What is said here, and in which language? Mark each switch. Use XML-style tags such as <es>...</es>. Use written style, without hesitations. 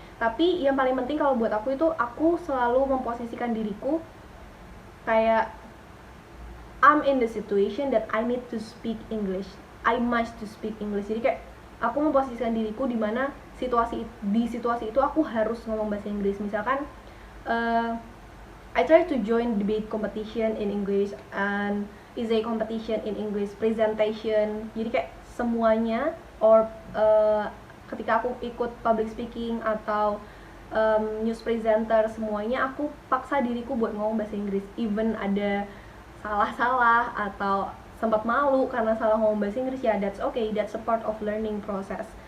<id>Tapi yang paling penting kalau buat aku itu, aku selalu memposisikan diriku kayak</id> <en>I'm in the situation that I need to speak English, I must to speak English.</en> <id>Jadi kayak aku memposisikan diriku di mana di situasi itu aku harus ngomong bahasa Inggris. Misalkan</id> <en>I try to join debate competition in English and essay competition in English, presentation.</en> <id>Jadi kayak semuanya, or ketika aku ikut public speaking atau news presenter, semuanya aku paksa diriku buat ngomong bahasa Inggris. Even ada salah-salah atau sempat malu karena salah ngomong bahasa Inggris, ya</id> <en>that's okay, that's a part of learning process.</en>